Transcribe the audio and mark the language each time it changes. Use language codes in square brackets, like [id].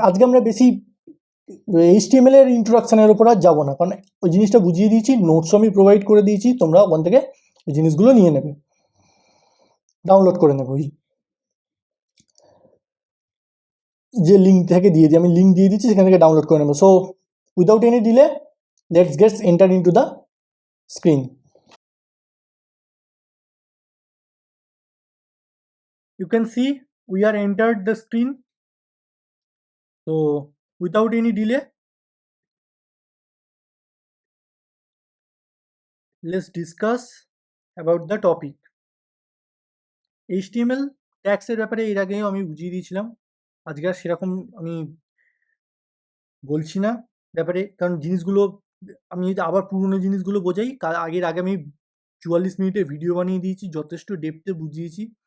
[bn] আজকে আমরা বেশি HTML এর ইন্ট্রোডাকশনের উপর আর যাবো না, কারণ ওই জিনিসটা বুঝিয়ে দিয়েছি, নোটসও আমি প্রোভাইড করে দিয়েছি, তোমরা ওখান থেকে ওই জিনিসগুলো নিয়ে নেবে, ডাউনলোড করে নেবে। ওই যে লিঙ্ক থেকে দিয়ে দিই, আমি লিঙ্ক দিয়ে দিচ্ছি, সেখান থেকে ডাউনলোড করে নেবো। [en] So without any delay, let's get enter into the screen. You can see we are entered the screen. So without any delay, let's discuss about the topic. [bn] HTML tags এর ব্যাপারে এর আগেও আমি বুঝিয়ে দিয়েছিলাম, আজকে আর সেরকম আমি বলছি না ব্যাপারে, কারণ জিনিসগুলো আমি যদি আবার পুরনো জিনিসগুলো বোঝাই, আগে আমি 44 মিনিটের ভিডিও বানিয়ে দিয়েছি, যথেষ্ট ডেপথে বুঝিয়েছি।